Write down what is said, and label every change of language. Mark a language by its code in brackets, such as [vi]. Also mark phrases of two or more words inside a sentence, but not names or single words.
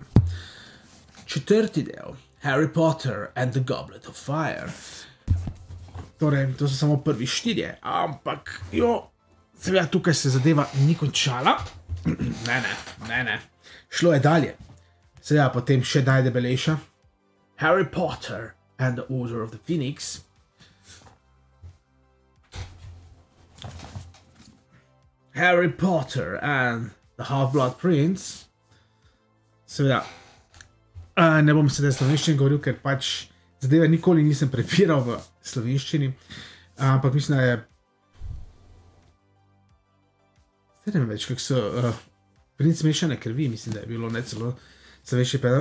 [sl] Četrti del, Harry Potter and the Goblet of Fire. Torej, to so samo prvi 4, ampak seveda tukaj se zadeva ni končala. Ne. Šlo je dalje. Seveda potem še najdebelejša. Harry Potter and the Order of the Phoenix. Harry Potter and the Half-Blood Prince. Seveda, ne bom sedaj slovenščini govoril, ker pač zadeve nikoli nisem prepiral v slovenščini, ampak mislim, da je ne vem več, kak so Princ mešane krvi, mislim, da je bilo ne celo slovenščini predal.